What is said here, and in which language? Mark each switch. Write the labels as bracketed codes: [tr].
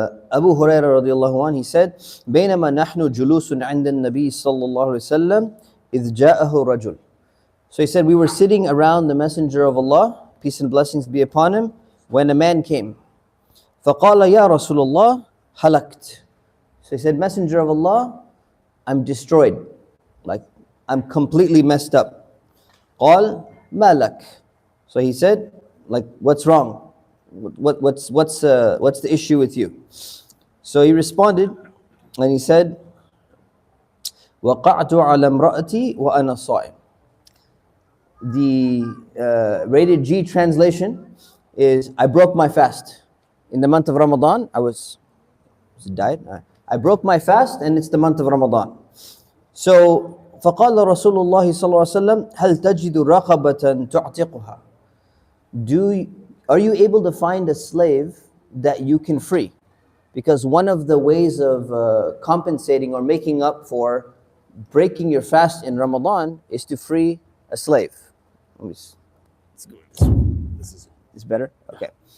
[en] Abu Huraira radiallahu anh, he said, [ar] بينما نحن جلوس عند النبي صلى الله عليه وسلم إذ جاءه رجل. [en] So he said, we were sitting around the Messenger of Allah, peace and blessings be upon him, when a man came. [ar] فقال يا رسول الله هلكت. [en] So he said, Messenger of Allah, I'm destroyed. Like, I'm completely messed up. [ar] قال ما لك. [en] So he said, like, what's wrong? What's the issue with you? So he responded and he said, [ar] وقعت على امرأتي وأنا صائم. [en] The rated G translation is, I broke my fast. In the month of Ramadan, I was it died? I broke my fast and it's the month of Ramadan. So [ar] فقال رسول الله صلى الله عليه وسلم هل تجد رقبة تعتقها. [en] Are you able to find a slave that you can free? Because one of the ways of compensating or making up for breaking your fast in Ramadan is to free a slave. This is better? Okay.